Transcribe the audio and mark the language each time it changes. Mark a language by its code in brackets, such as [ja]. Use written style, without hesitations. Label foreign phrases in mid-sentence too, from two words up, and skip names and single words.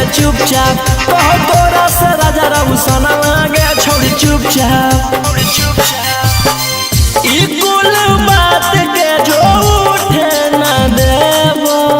[anp] चुपचाप कहो तोरा से राजा रघुसना गे छोड़ी चुपचाप ई कुल बात के जो उठे न देबो